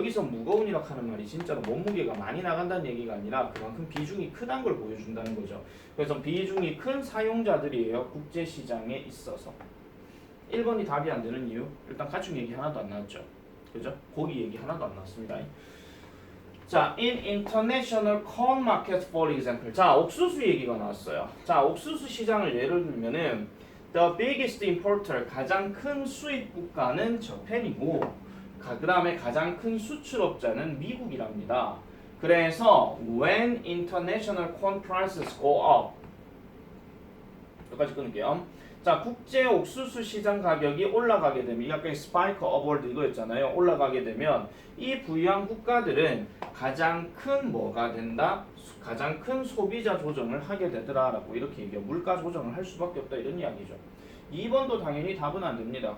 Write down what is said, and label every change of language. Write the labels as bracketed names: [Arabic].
[Korean] 여기서 무거운이라고 하는 말이 진짜로 몸무게가 많이 나간다는 얘기가 아니라 그만큼 비중이 크다는 걸 보여준다는 거죠. 그래서 비중이 큰 사용자들이에요. 국제시장에 있어서. 1번이 답이 안 되는 이유 일단 가축 얘기 하나도 안 나왔죠. 그죠? 고기 얘기 하나도 안 나왔습니다. 자, [English] in international corn market for example. [Korean] 자, 옥수수 얘기가 나왔어요. 자, 옥수수 시장을 예를 들면은 [English] the biggest importer [Korean] 가장 큰 수입 국가는 저펜이고 그 다음에 가장 큰 수출업자는 미국이랍니다. 그래서 [English] when international corn prices go up [Korean] 여기까지 끊을게요. 자, 국제 옥수수 시장 가격이 올라가게 되면 약간 스파이크 업월드 이거였잖아요. 올라가게 되면 이 부유한 국가들은 가장 큰 뭐가 된다? 가장 큰 소비자 조정을 하게 되더라라고 이렇게 얘기해요. 물가 조정을 할 수밖에 없다 이런 이야기죠. 2번도 당연히 답은 안 됩니다.